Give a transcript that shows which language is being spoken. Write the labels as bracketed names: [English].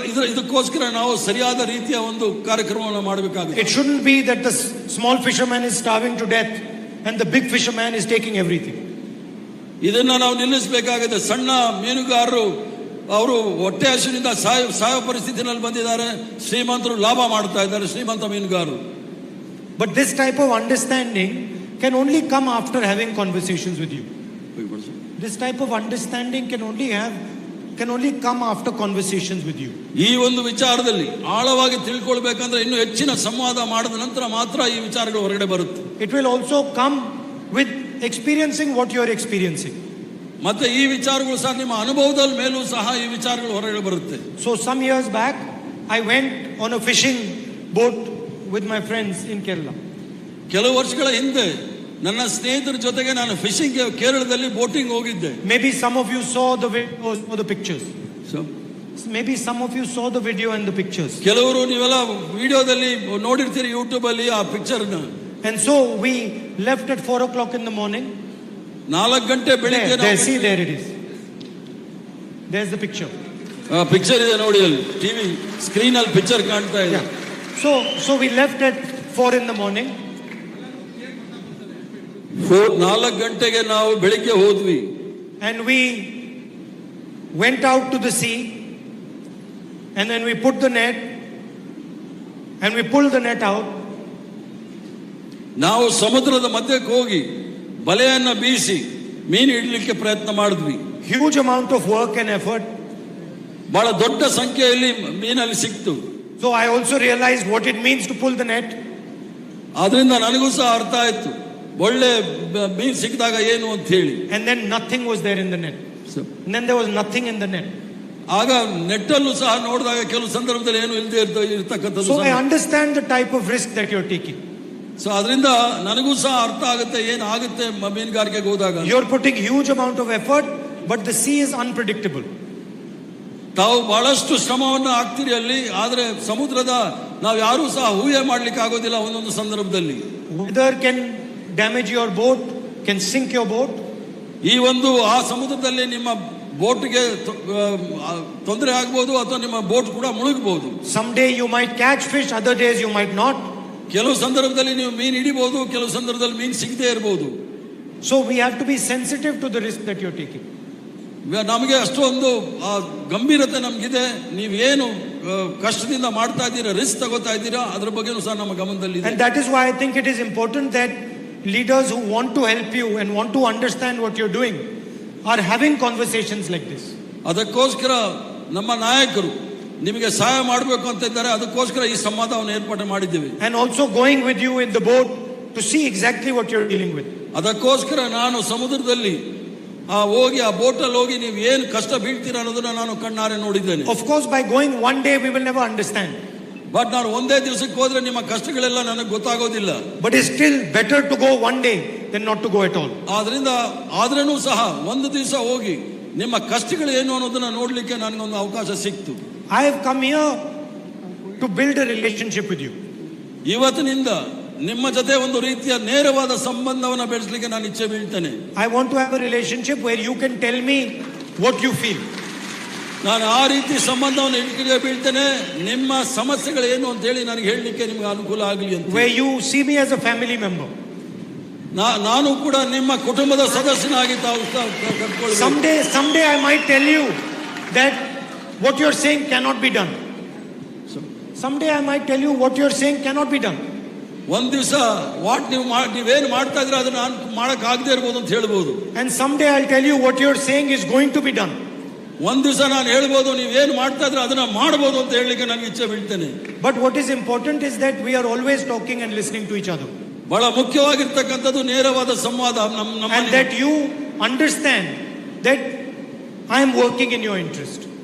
[Kannada] ಇದಕ್ಕೋಸ್ಕರ ನಾವು ಸರಿಯಾದ ರೀತಿಯ ಒಂದು ಕಾರ್ಯಕ್ರಮವನ್ನು ಮಾಡಬೇಕಾಗಿದೆ. [English] It shouldn't be that the small fisherman is starving to death and the big fisherman is taking everything. [Kannada] ಇದನ್ನ ನಾವು ನಿಲ್ಲಿಸಬೇಕಾಗಿದೆ. ಸಣ್ಣ ಮೀನುಗಾರರು ಅವರು ಹೊಟ್ಟೆ ಹಸಿವಿನಿಂದ ಸಾಯೋ ಪರಿಸ್ಥಿತಿನಲ್ಲಿ ಬಂದಿದ್ದಾರೆ, ಶ್ರೀಮಂತರು ಲಾಭ ಮಾಡ್ತಾ ಇದ್ದಾರೆ, ಶ್ರೀಮಂತ ಮೀನುಗಾರರು. [English] But this type of understanding can only come after having conversations with you. This type of understanding can only come after conversations with you. [Kannada] ಈ ಒಂದು ವಿಚಾರದಲ್ಲಿ ಆಳವಾಗಿ ತಿಳ್ಕೊಳ್ಬೇಕಂದ್ರೆ ಇನ್ನು ಹೆಚ್ಚಿನ ಸಂವಾದ ಮಾಡಿದ ನಂತರ ಮಾತ್ರ ಈ ವಿಚಾರಗಳು ಹೊರಗಡೆ ಬರುತ್ತೆ. [English] It will also come with experiencing what you are experiencing. [Kannada] ಮತ್ತೆ ಈ ವಿಚಾರಗಳು ಸಹ ನಿಮ್ಮ ಅನುಭವದ ಮೇಲೂ ಸಹ ಈ ವಿಚಾರಗಳು ಹೊರಗಡೆ ಬರುತ್ತೆ. [English] So some years back I went on a fishing boat with my friends in Kerala. [Kannada] ಕೆಲವು ವರ್ಷಗಳ ಹಿಂದೆ ನನ್ನ ಸ್ನೇಹಿತರ ಜೊತೆಗೆ ನಾನು ಫಿಶಿಂಗ್ ಕೇರಳದಲ್ಲಿ ಬೋಟಿಂಗ್ ಹೋಗಿದ್ದೆ. [English] Maybe some of you saw the videos or the pictures. Maybe some of you saw the video and the pictures. [Kannada] ಕೆಲವರು ನೀವೆಲ್ಲ ವಿಡಿಯೋದಲ್ಲಿ ನೋಡಿರ್ತೀರಿ ಯೂಟ್ಯೂಬ್ ಅಲ್ಲಿ ಆ ಪಿಕ್ಚರ್ ನ. [English] And so we left at 4 o'clock in the morning. [Kannada] 4 ಗಂಟೆ ಬೆಳಿಗ್ಗೆ [English] there it is. There's the picture. [Kannada] Picture ಇದೆ ನೋಡಿ, ಅಲ್ಲಿ ಟಿವಿ ಸ್ಕ್ರೀನ್ ಅಲ್ಲಿ ಪಿಕ್ಚರ್ ಕಾಣ್ತಾ ಇದೆ. [English] So we left at 4 in the morning. [Kannada] 4 ಗಂಟೆಗೆ ನಾವು ಬೆಳಿಗ್ಗೆ ಹೋದ್ವಿ. [English] And we went out to the sea and then we put the net and we pulled the net out. [Kannada] ನಾವು ಸಮುದ್ರದ ಮಧ್ಯಕ್ಕೆ ಹೋಗಿ ಬಲೆಯನ್ನ ಬೀಸಿ ಮೀನು ಹಿಡಿಲಿಕ್ಕೆ ಪ್ರಯತ್ನ ಮಾಡಿದ್ವಿ. [English] Huge amount of work and effort. [Kannada] ಬಹಳ ದೊಡ್ಡ ಸಂಖ್ಯೆಯಲ್ಲಿ ಮೀನಲ್ಲಿ ಸಿಕ್ತು. [English] So I also realized what it means to pull the net. [Kannada] ಆದ್ರಿಂದ ನನಗೂ ಸಹ ಅರ್ಥ ಆಯ್ತು ಒಳ್ಳೆ ಮೀನು ಸಿಕ್ಕಿದಾಗ ಏನು ಅಂತ ಹೇಳಿ. [English] And then nothing was there in the net. And then there was nothing in the net. [Kannada] ಆಗ ನೆಟ್ಟಲ್ಲೂ ಸಹ ನೋಡಿದಾಗ ಕೆಲವು ಸಂದರ್ಭದಲ್ಲಿ ಏನು ಇಲ್ಲದೆ ಇರ್ತಕ್ಕಂಥದ್ದು. [English] So I understand the type of risk that you're taking. [Kannada] So ಅದರಿಂದ ನನಗೂ ಸಹ ಅರ್ಥ ಆಗುತ್ತೆ ಏನಾಗುತ್ತೆ ಮೀನುಗಾರಿಕೆಗೆ ಹೋದಾಗ. [English] You're putting huge amount of effort, but the sea is unpredictable. [Kannada] ತಾವು ಬಹಳಷ್ಟು ಶ್ರಮವನ್ನು ಹಾಕ್ತೀರಿ ಅಲ್ಲಿ, ಆದರೆ ಸಮುದ್ರದ ನಾವು ಯಾರೂ ಸಹ ಊಹೆ ಮಾಡ್ಲಿಕ್ಕೆ ಆಗೋದಿಲ್ಲ ಒಂದೊಂದು ಸಂದರ್ಭದಲ್ಲಿ. [English] Weather can damage your boat, can sink your boat. [Kannada] ಈ ಒಂದು ಆ ಸಮುದ್ರದಲ್ಲಿ ನಿಮ್ಮ ಬೋಟ್ಗೆ ತೊಂದರೆ ಆಗ್ಬೋದು ಅಥವಾ ನಿಮ್ಮ ಬೋಟ್ ಕೂಡ ಮುಳುಗಬಹುದು. [English] Someday you might catch fish, other days you might not. [Kannada] ಕೆಲವು ಸಂದರ್ಭದಲ್ಲಿ ನೀವು ಮೀನು ಹಿಡಿಬಹುದು, ಕೆಲವು ಸಂದರ್ಭದಲ್ಲಿ ಮೀನು ಸಿಗದೇ ಇರಬಹುದು. [English] So we have to be sensitive to the risk that you're taking. [Kannada] ನಮಗೆ ಅಷ್ಟೊಂದು ಗಂಭೀರತೆ ನಮಗಿದೆ. ನೀವೇನು ಕಷ್ಟದಿಂದ ಮಾಡ್ತಾ ಇದ್ದೀರಾ, ರಿಸ್ಕ್ ತಗೋತಾ ಇದ್ದೀರಾ, ಅದ್ರ ಬಗ್ಗೆನೂ ಸಹ ನಮ್ಮ ಗಮನದಲ್ಲಿ. [English] And that is why I think it is important that leaders who want to help you and want to understand what you're doing are having conversations like this. [Kannada] ಅದಕ್ಕೋಸ್ಕರ ನಮ್ಮ ನಾಯಕರು ನಿಮಗೆ ಸಹಾಯ ಮಾಡಬೇಕು ಅಂತ ಇದ್ದಾರೆ. ಅದಕ್ಕೋಸ್ಕರ ಈ ಸಂವಾದವನ್ನು ಏರ್ಪಾಡು ಮಾಡಿದ್ದೇವೆ. [English] And also going with you in the boat to see exactly what you're dealing with. [Kannada] ಅದಕ್ಕೋಸ್ಕರ ನಾನು ಸಮುದ್ರದಲ್ಲಿ ಹೋಗಿ ಆ ಬೋಟಲ್ಲಿ ಹೋಗಿ ನೀವು ಏನು ಕಷ್ಟ ಬೀಳ್ತೀರಾ ಅನ್ನೋದನ್ನ ನಾನು ಕಣ್ಣಾರೆ ನೋಡಿದ್ದೇನೆ. [English] Of course, by going one day we will never understand. [Kannada] But ನಾನು ಒಂದೇ ದಿವಸಕ್ಕೆ ಹೋದ್ರೆ ನಿಮ್ಮ ಕಷ್ಟಗಳೆಲ್ಲ ನನಗೆ ಗೊತ್ತಾಗೋದಿಲ್ಲ. [English] But it's still better to go one day than not to go at all. [Kannada] ಆದ್ರಿಂದ ಆದ್ರೂ ಸಹ ಒಂದು ದಿವಸ ಹೋಗಿ ನಿಮ್ಮ ಕಷ್ಟಗಳು ಏನು ಅನ್ನೋದನ್ನ ನೋಡ್ಲಿಕ್ಕೆ ನನಗೊಂದು ಅವಕಾಶ ಸಿಕ್ತು. [English] I have come here to build a relationship with you. [Kannada] ಇವತ್ತಿನಿಂದ ನಿಮ್ಮ ಜೊತೆ ಒಂದು ರೀತಿಯ ನೇರವಾದ ಸಂಬಂಧವನ್ನು ಬೆಳೆಸಲಿಕ್ಕೆ ನಾನು ಇಚ್ಛೆ ಬೀಳ್ತೇನೆ. [English] I want to have a relationship where you can tell me what you feel. [Kannada] ನಾನು ಆ ರೀತಿ ಸಂಬಂಧವನ್ನು ಇಟ್ಕೊಳ್ಳೆ ಬೀಳ್ತೇನೆ. ನಿಮ್ಮ ಸಮಸ್ಯೆಗಳು ಏನು ಅಂತ ಹೇಳಿ ನನಗೆ ಹೇಳಲಿಕ್ಕೆ ನಿಮ್ಗೆ ಅನುಕೂಲ ಆಗಲಿ ಅಂತ. [English] Where you see me as a family member. [Kannada] ನಾನು ಕೂಡ ನಿಮ್ಮ ಕುಟುಂಬದ ಸದಸ್ಯನಾಗಿ ತಾವು ಕರ್ಕೊಳ್ಳಿ. [English] Someday I might tell you that what you're saying cannot be done. Someday I might tell you what you're saying cannot be done. [Kannada] ಒಂದ್ ದಿವಸ ನೀವೇನು ಮಾಡ್ತಾ ಇದ್ರೆ ಅದನ್ನ ನಾನು ಮಾಡಕ್ ಆಗದೆ ಇರ್ಬೋದು ಅಂತ ಹೇಳ್ಬೋದು. [English] And someday I'll tell you what you're saying is going to be done. [Kannada] ಒಂದ್ ದಿವಸ ನಾನು ಹೇಳ್ಬೋದು ನೀವೇನು ಮಾಡ್ತಾ ಇದ್ರೆ ಅದನ್ನ ಮಾಡಬಹುದು ಅಂತ ಹೇಳಲಿಕ್ಕೆ ನನಗೆ ಇಚ್ಛೆ ಬೀಳ್ತೇನೆ. [English] But what is important is that we are always talking and listening to each other. [Kannada] ಬಹಳ ಮುಖ್ಯವಾಗಿರ್ತಕ್ಕಂಥದ್ದು ನೇರವಾದ ಸಂವಾದ. [English] And that you understand that I am working in your interest.